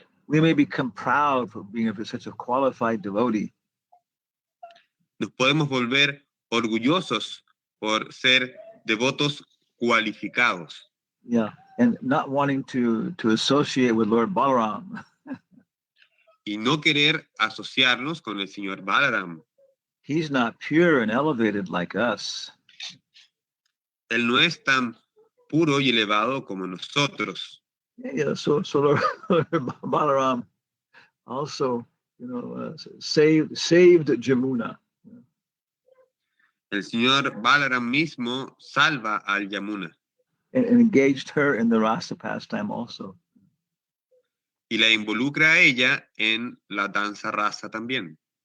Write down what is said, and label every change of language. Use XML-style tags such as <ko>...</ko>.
<en>We may become proud for being such a qualified devotee.</en> <es>Nos podemos volver orgullosos por ser devotos cualificados.</es> <en>Yeah, and not wanting to associate with Lord Balaram.</en> <es>Y no querer asociarnos con el señor Balaram.</es> <en>He's not pure and elevated like us.</en> <es>Él no es tan puro y elevado como nosotros.</es> <en>Yeah, so Lord Balaram also, saved Jamuna.</en> <es>El señor Balaram mismo salva al Yamuna.</es> <en>And engaged her in the rasa pastime also.</en> <es>Y la involucra a ella en la danza rasa también.</es>